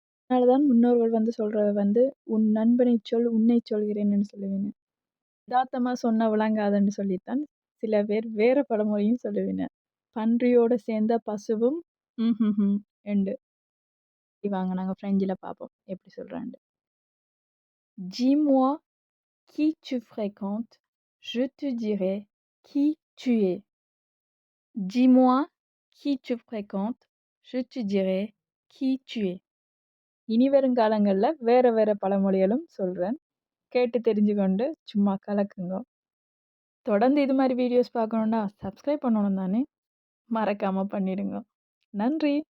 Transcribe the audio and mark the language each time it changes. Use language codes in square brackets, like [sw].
[ta] அதனால தான் முன்னோர்கள் சொல்றது "உன் நண்பனைச் சொல், உன்னைச் சொல்கிறேன்னு" சொல்லுவீங்க. எதார்த்தமா சொன்னா விளங்காதுன்னு சொல்லித்தான் சில பேர் வேற பழமொழியும் சொல்லுவின. பன்றியோட சேர்ந்த பசுவும் ம்ஹ்ஹும் என்று. வாங்க நாங்க ஃப்ரெஞ்சுல பார்ப்போம். எப்படி சொல்றான்ட்டு. [fr] Dis-moi qui tu fréquentes, je te dirai qui tu es. Dis-moi qui tu fréquentes, je te dirai qui tu es. [ta] இனி வருங்காலங்கள்ல வேற வேற பழமொழிகளும் சொல்றேன். கேட்டு தெரிஞ்சுக்கொண்டு சும்மா கலக்குங்க. தொடர்ந்து இது மாதிரி வீடியோஸ் பார்க்கணுன்னா சப்ஸ்கிரைப் பண்ணணும் தானே? மறக்காம பண்ணிடுங்க. நன்றி.